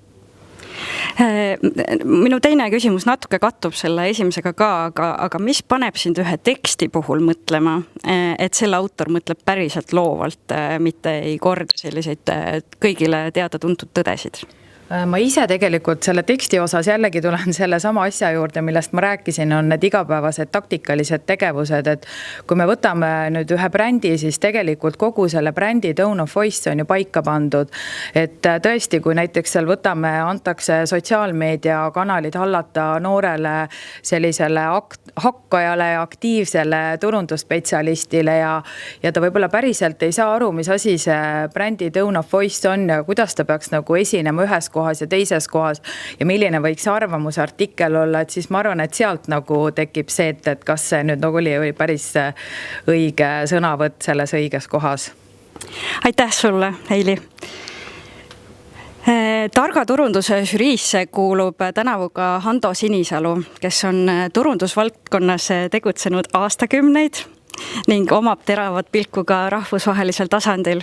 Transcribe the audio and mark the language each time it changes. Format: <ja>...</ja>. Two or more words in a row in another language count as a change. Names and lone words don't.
<et>Minu teine küsimus natuke kattub selle esimesega ka, aga mis paneb sind ühe teksti puhul mõtlema, et selle autor mõtleb päriselt loovalt, mitte ei korda selliseid kõigile teada-tuntud tõdesid? Ma ise tegelikult selle teksti osas jällegi tulen selle sama asja juurde, millest ma rääkisin, on need igapäevased taktikalised tegevused, et kui me võtame nüüd ühe brändi, siis tegelikult kogu selle brändi</et> <en>tone of voice</en> <et>on ju paika pandud, et tõesti, kui näiteks seal võtame, antakse sotsiaalmeedia kanalid hallata noorele sellisele hakkajale ja aktiivsele turundusspetsialistile ja ta võib-olla päriselt ei saa aru, mis asi see brändi</et> <en>tone of voice</en> <et>on ja kuidas ta peaks nagu esinema ühes kohas ja teises kohas ja milline võiks arvamusartikkel olla, et siis ma arvan, et sealt nagu tekib see, et kas see nüüd nagu oli päris õige sõnavõtt selles õiges kohas. Aitäh sulle, Heili! Targa turunduse žüriisse kuulub tänavu ka Hando Sinisalu, kes on turundusvaldkonnas tegutsenud aastakümneid ning omab teravat pilku ka rahvusvahelisel tasandil.</et>